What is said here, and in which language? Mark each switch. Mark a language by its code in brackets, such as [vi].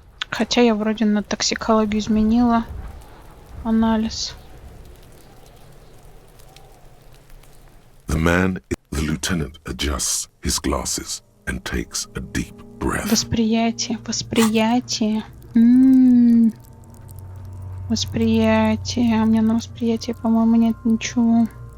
[ru] Хотя я вроде на токсикологию изменила анализ. [en] The lieutenant adjusts his glasses and takes a deep breath. [ru] Восприятие. Восприятие. А у меня на восприятие, по-моему, нет ничего.